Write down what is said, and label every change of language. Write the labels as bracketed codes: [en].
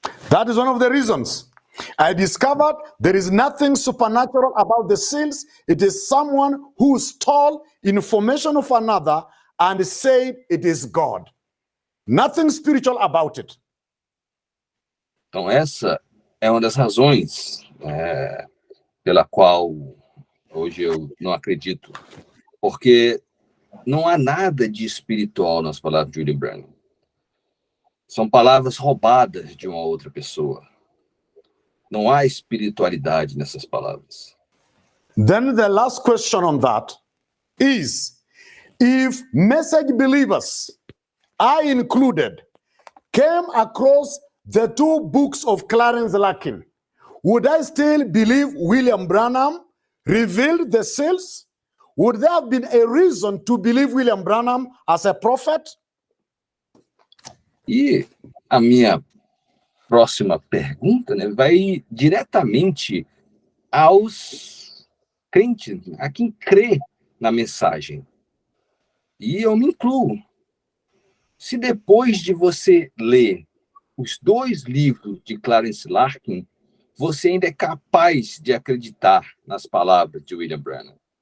[en] That is one of the reasons I discovered there is nothing supernatural about the seals. It is someone who stole information of another and said it is God. Nothing spiritual about it. [pt] Então, essa é uma das razões pela qual hoje eu não acredito. Porque não há nada de espiritual nas palavras de William Branham. São palavras roubadas de uma outra pessoa. Não há espiritualidade nessas palavras. [en] Then the last question on that is, if message believers, I included, came across the 2 books of Clarence Larkin, would I still believe William Branham revealed the seals? Would there have been a reason to believe William Branham as a prophet? [pt] E a minha próxima pergunta, né, vai diretamente aos crentes, a quem crê na mensagem. E eu me incluo. Se depois de você ler os 2 livros de Clarence Larkin, você ainda é capaz de acreditar nas palavras de William Branham.